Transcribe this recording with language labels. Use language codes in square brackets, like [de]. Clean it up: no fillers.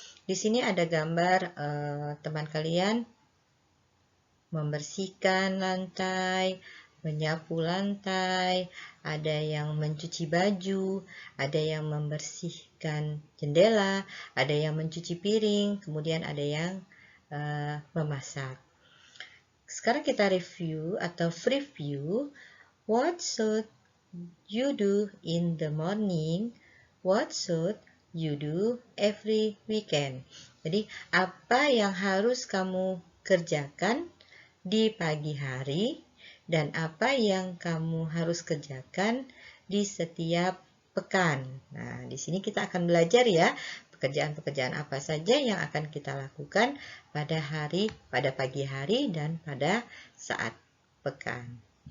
[id] Di sini ada gambar teman kalian membersihkan lantai, menyapu lantai, ada yang mencuci baju, ada yang membersihkan jendela, ada yang mencuci piring, kemudian ada yang memasak. Sekarang kita review atau preview. [en] What should you do in the morning? What should you do every weekend? [id] Jadi, apa yang harus kamu kerjakan di pagi hari dan apa yang kamu harus kerjakan di setiap pekan. Nah, di sini kita akan belajar ya, pekerjaan-pekerjaan apa saja yang akan kita lakukan pada pagi hari dan pada saat pekan.